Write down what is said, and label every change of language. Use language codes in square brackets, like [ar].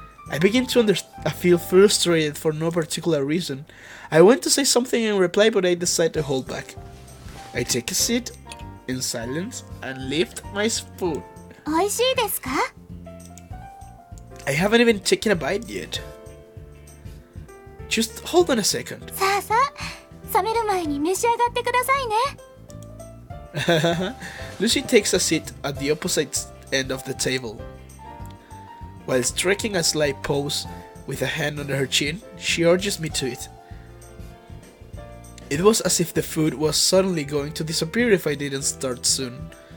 [en] I begin to feel frustrated for no particular reason. I want to say something in reply, but I decide to hold back. I take a seat in silence and lift my spoon. [ja] 美味しいですか? [en] I haven't even taken a bite yet. Just hold on a second. [ja] さあさあ、冷める前に召し上がってくださいね。 [en] Lucy takes a seat at the opposite end of the table. While striking a slight pose with a hand under her chin, she urges me to it. It was as if the food was suddenly going to disappear if I didn't start soon.